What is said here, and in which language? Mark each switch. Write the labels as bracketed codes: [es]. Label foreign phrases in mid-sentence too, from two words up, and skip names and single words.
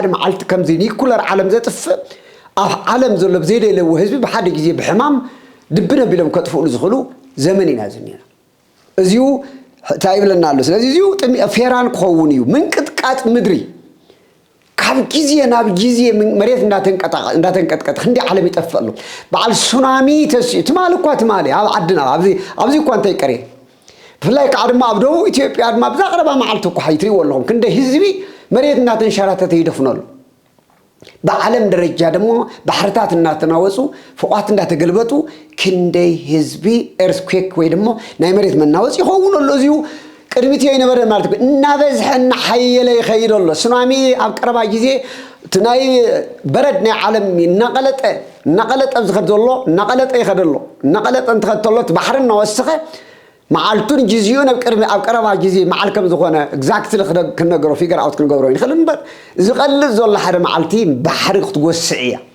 [ti] መዓልቲ ከምዚ ኒኩለር ዓለም ዘጥፍእ ኣብ ዓለም ዘሎ ብዘይደለዎ ህዝቢ ብሓደ ጊዜ ብሕማም ድብነ ቢሎም ከጥፍእሉ ዝኽእሉ ዘመን ኢና ዝኒና እዚሁ እንታይ ይብለና ኣሎ ስለዚ እዚሁ ፌራን ክኸውን እዩ ምንቅጥቃጥ ምድሪ ካብ ጊዜ ናብ ጊዜ መሬት እንዳተንቀጥቀጥ ክንዲ ዓለም ይጠፍእ ኣሎ በዓል ሱናሚ ተስኡ ትማል እኳ ትማል ኣብ ዓድና ኣብዚ እኳ እንታይ ቀረ ብፍላይ ከዓ ድማ ኣብ ደቡብ ኢትዮጵያ ድማ ብዛቕረባ መዓልቲ እኳ ትሪእዎ ኣለኹም ክንደይ ህዝቢ መሬት እንዳተንሸራተተ ይደፍነሉ በዓለም ደረጃ ደግሞ ባሕርታት እናተናወፁ ፎቋት እንዳተገልበጡ ክንደይ ህዝቢ ኤርስኩዌክ ወይ ደግሞ ናይ መሬት መናወፅ ይኸውን ኣሎ እዚሁ ቅድሚት ይነበረ ማለት እናበዝሐ እናሓየለ ይኸይድ ኣሎ ሱናሚ ኣብ ቀረባ ጊዜ ናይ በረድ ናይ ዓለም እናቐለጠ ዝኸድ ዘሎ እናቐለጠ ይኸድ ኣሎ እናቐለጠ እንትኸድ ተሎ ባሕሪ እናወሰኸ መዓልቱን ጊዜውን ኣብ ቀረባ ጊዜ መዓል ከም ዝኾነ ኤግዛክትሊ ክንነገሮ [en] figure out [ti] ክንገብሮ ይንኽእል እምበር ዝቐልጥ ዘሎ ሓደ መዓልቲ ባሕሪ ክትጎስዕ እያ